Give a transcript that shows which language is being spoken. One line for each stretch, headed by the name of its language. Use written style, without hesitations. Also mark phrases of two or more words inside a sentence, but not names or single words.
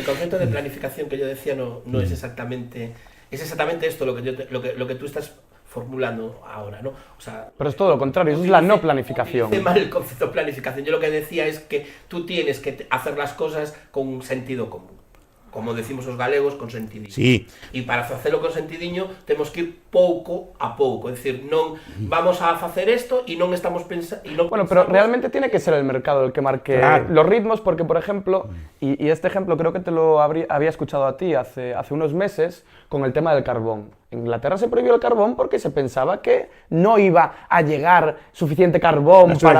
Spanish: El concepto de planificación que yo decía no es exactamente esto lo que tú estás formulando ahora, ¿no? O sea, pero es todo lo contrario, eso es la no planificación. Dice mal el concepto de planificación. Yo lo que decía es que tú tienes que hacer las cosas con un sentido común.
Galician: Como decimos os galegos, con sentidiño. Sí. E para facelo con sentidiño temos que ir pouco a pouco, é dicir, non vamos a facer isto e non estamos pensando...
Spanish: Bueno, pero realmente tiene que ser el mercado el que marque los ritmos, porque, por ejemplo, y este ejemplo creo que te lo había escuchado a ti hace unos meses, con el tema del carbón. En Inglaterra se prohibió el carbón porque se pensaba que no iba a llegar suficiente carbón para...